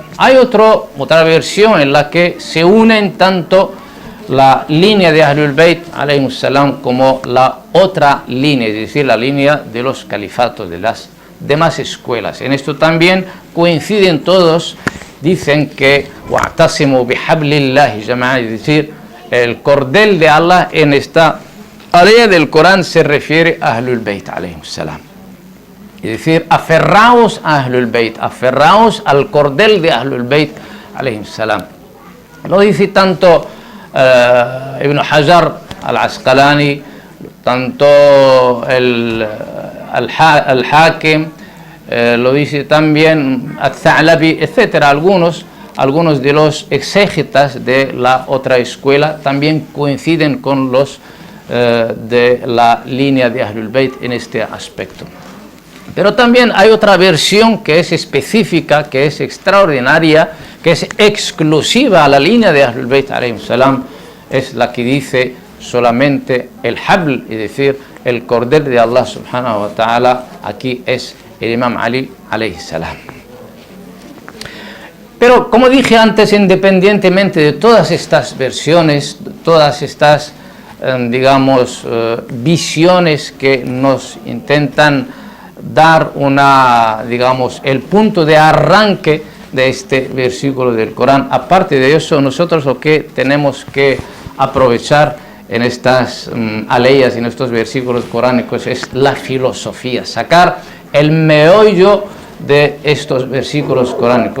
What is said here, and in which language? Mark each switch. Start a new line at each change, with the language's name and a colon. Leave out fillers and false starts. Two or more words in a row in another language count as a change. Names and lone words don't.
Spanish: Hay otra versión en la que se unen tanto la línea de Ahlul Bayt
Arabic: عليهم السلام
Spanish: como la otra línea, es decir, la línea de los califatos, de las demás escuelas. En esto también coinciden todos, dicen que
Arabic: واعتصموا بحبل الله جميعا,
Spanish: es decir, el cordel de Allah en esta área del Corán se refiere a Ahlul Bayt
Arabic: عليهم السلام.
Spanish: Es decir, aferraos a Ahlul Bayt, aferraos al cordel de Ahlul Bayt
Arabic: عليهم السلام.
Spanish: Lo dice tanto Ibn Hajar al-Asqalani, tanto el Hakim, lo dice también al-Tha'labi, etcétera. Algunos de los exégetas de la otra escuela también coinciden con los de la línea de Ahlul Bayt en este aspecto. Pero también hay otra versión que es específica, que es extraordinaria, que es exclusiva a la línea de Ahlul Bayt
Arabic: عليهم السلام,
Spanish: es la que dice solamente el habl, es decir, el Cordero de Allah
Arabic: سبحانه وتعالى
Spanish: aquí es el Imam Ali
Arabic: عليه السلام.
Spanish: Pero como dije antes, independientemente de todas estas versiones, todas estas visiones que nos intentan dar el punto de arranque de este versículo del Corán, aparte de eso, nosotros lo que tenemos que aprovechar en estas aleyas y en estos versículos coránicos es la filosofía, sacar el meollo de estos versículos coránicos.